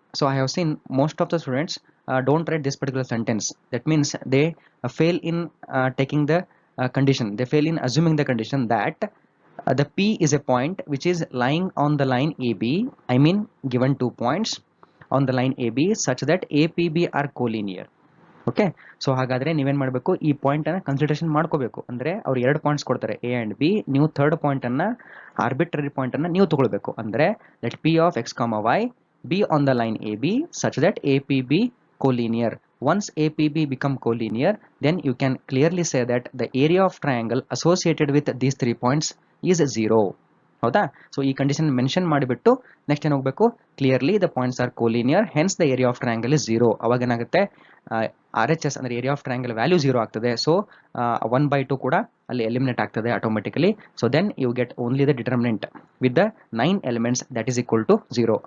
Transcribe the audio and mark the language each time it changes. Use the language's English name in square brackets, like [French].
[English] So I have seen most of the students don't write this particular sentence. That means they fail in taking the condition. They fail in assuming the condition that The P is a point which is lying on the line AB. I mean, given 2 points on the line AB such that APB are collinear. [Kannada] Okay, so ಹಾಗಾದ್ರೆ ನೀವೇನ್ ಮಾಡಬೇಕು, ಈ point ಅನ್ನ consideration ಮಾಡ್ಕೋಬೇಕು. ಅಂದ್ರೆ ಅವ್ರು 2 points ಕೊಡ್ತಾರೆ A and B, ನೀವು ಥರ್ಡ್ ಪಾಯಿಂಟ್ ಅನ್ನ ಆರ್ಬಿಟ್ರರಿ ಪಾಯಿಂಟ್ ಅನ್ನ ನೀವು ತಗೊಳ್ಬೇಕು. [English] ಅಂದ್ರೆ let P of X comma Y be on the line A B such that A P B collinear. Once APB become collinear, then you can clearly say that the area of triangle associated with these 3 points is 0. [Kannada] ಹೌದಾ? So ಈ condition mention ಮಾಡಿಬಿಟ್ಟು next ಏನು ಹೋಗಬೇಕು, [English] Clearly the points are collinear, hence the area of triangle is 0. [Kannada] ಅವಾಗ ಏನಾಗುತ್ತೆ, RHS ಅಂದ್ರೆ area of triangle value 0 ಆಗ್ತದೆ. So 1/2 ಕೂಡ ಅಲ್ಲಿ ಎಲಿಮಿನೇಟ್ ಆಗ್ತದೆ automatically. [English] So then you get only the determinant with the 9 elements that is equal to 0.